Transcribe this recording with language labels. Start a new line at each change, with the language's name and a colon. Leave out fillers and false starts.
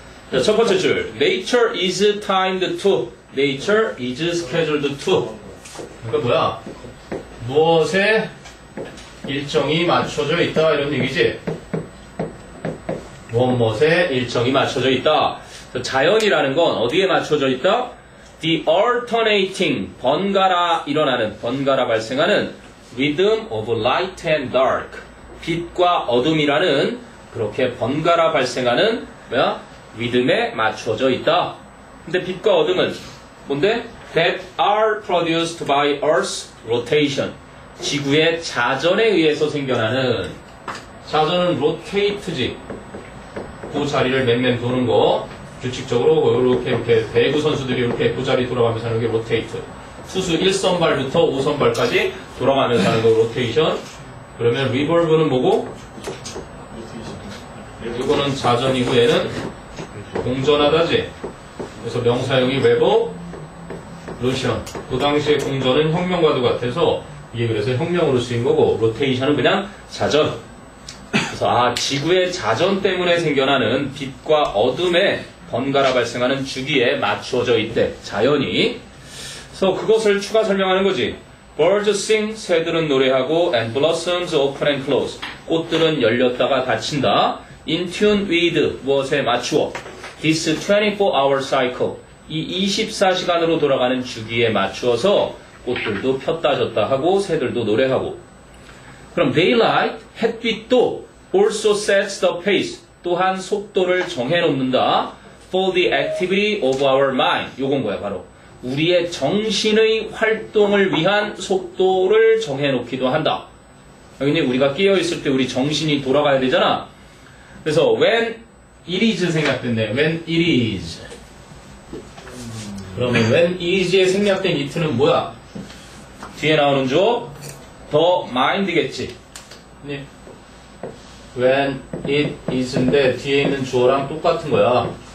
Korean: 자, 첫 번째 줄.
English: Nature is timed to. Nature is scheduled to.
Korean: 그러니까 뭐야? 무엇에 일정이 맞춰져 있다 이런 얘기지. 무엇에 일정이 맞춰져 있다. 자연이라는 건 어디에 맞춰져 있다?
English: The alternating,
Korean: 번갈아 일어나는, 번갈아 발생하는
English: rhythm of light and dark.
Korean: 빛과 어둠이라는 그렇게 번갈아 발생하는 뭐야? 리듬에 맞춰져 있다. 근데 빛과 어둠은 뭔데?
English: That are produced by Earth's rotation.
Korean: 지구의 자전에 의해서 생겨나는. 자전은 rotate지. 그 자리를 맨맨 도는 거. 규칙적으로 이렇게 배구 선수들이 이렇게 그 자리 돌아가면서 하는 게 로테이트. 투수 1선발부터 5선발까지 돌아가면서 하는 거 로테이션. 그러면 리볼브는 뭐고? 이거는 자전이고 얘는 공전하다지. 그래서 명사형이 레볼루션. 그 당시에 공전은 혁명과도 같아서 이게 그래서 혁명으로 쓰인 거고 로테이션은 그냥 자전. 그래서 지구의 자전 때문에 생겨나는 빛과 어둠에 번갈아 발생하는 주기에 맞춰져 있대. 자연이. 그래서 그것을 추가 설명하는 거지.
English: Birds sing,
Korean: 새들은 노래하고
English: and blossoms open and close.
Korean: 꽃들은 열렸다가 닫힌다.
English: In tune with,
Korean: 무엇에 맞추어.
English: This 24-hour cycle.
Korean: 이 24시간으로 돌아가는 주기에 맞추어서 꽃들도 폈다 졌다 하고 새들도 노래하고.
English: 그럼 daylight, 햇빛도 also sets the pace.
Korean: 또한 속도를 정해놓는다.
English: For the activity of our mind.
Korean: 요건 뭐야 바로. 우리의 정신의 활동을 위한 속도를 정해놓기도 한다. 여기 우리가 깨어있을 때 우리 정신이 돌아가야 되잖아. 그래서
English: when it is
Korean: 생략됐네.
English: when it is.
Korean: 그러면
English: when it is
Korean: 에 생략된 it는 뭐야? 뒤에 나오는 주어
English: the mind
Korean: 겠지.
English: when it is
Korean: 인데 뒤에 있는 주어랑 똑같은 거야.